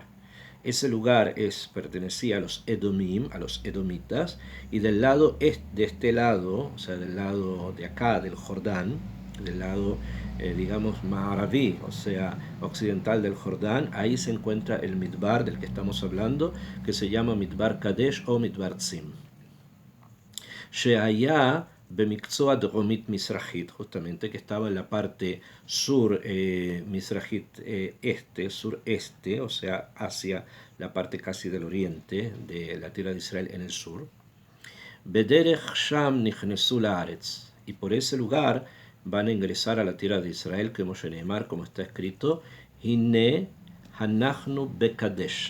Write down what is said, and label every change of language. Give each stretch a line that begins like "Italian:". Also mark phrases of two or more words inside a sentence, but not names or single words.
Spanish: Ese lugar pertenecía a los Edomim, a los edomitas, y de este lado, o sea, del lado de acá, del Jordán, del lado, digamos, Ma'araví, o sea, occidental del Jordán, ahí se encuentra el Midbar del que estamos hablando, que se llama Midbar Kadesh o Midbar Tzim.
Hebrew: שהיה במקצוע דרומית מזרחית,
Spanish: justamente, que estaba en la parte sur Misrahit sureste, o sea, hacia la parte casi del oriente de la tierra de Israel en el sur.
Hebrew: ובדרך שם נכנסו לארץ,
Spanish: y por ese lugar van a ingresar a la tierra de Israel, como está escrito,
Hebrew: הנה אנחנו בקדש.